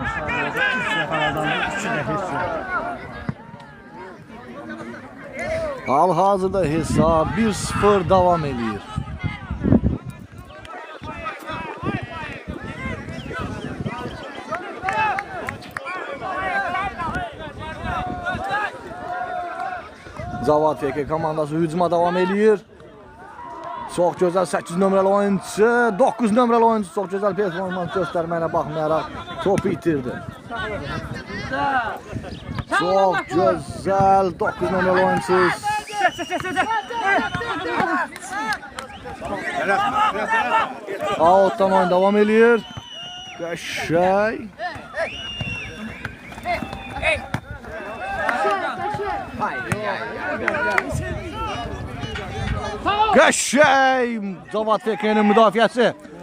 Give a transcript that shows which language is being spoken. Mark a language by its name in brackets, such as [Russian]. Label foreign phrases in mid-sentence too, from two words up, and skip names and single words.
[Azerbaijani] Hal-hazırda hesab 1-0 davam edir. [Turkish] Cavad Feke komandası hücuma devam ediyor. Çok güzel 8 numaralı oyuncu, 9 numaralı oyuncu çok güzel performans göstermene bakmayarak topu itirdi. Çok güzel 9 numaralı oyuncu. Out'tan oyun devam ediyor. [Azerbaijani] Qəşəng. Qəşəng Cavad Feke'nin müdafiəsi.